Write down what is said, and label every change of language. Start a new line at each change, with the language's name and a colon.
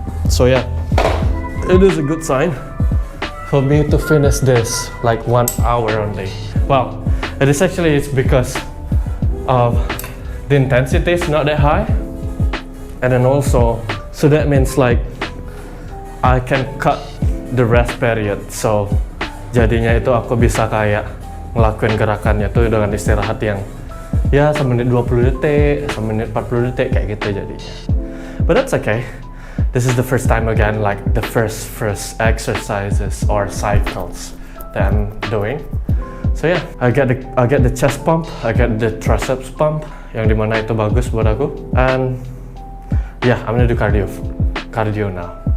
English: So yeah, it is a good sign for me to finish this like 1 hour only. Well, it's because of the intensity is not that high, and then also, so that means like I can cut the rest period.
Indonesian: So jadinya itu aku bisa kayak ngelakuin gerakannya tuh dengan istirahat yang ya semenit 20 detik, semenit 40 detik kayak gitu jadinya.
English: But that's okay. This is the first time again, like the first exercises or cycles that I'm doing. So yeah, I get the chest pump, I get the triceps pump,
Indonesian: yang dimana itu bagus buat aku.
English: And yeah, I'm gonna do cardio now.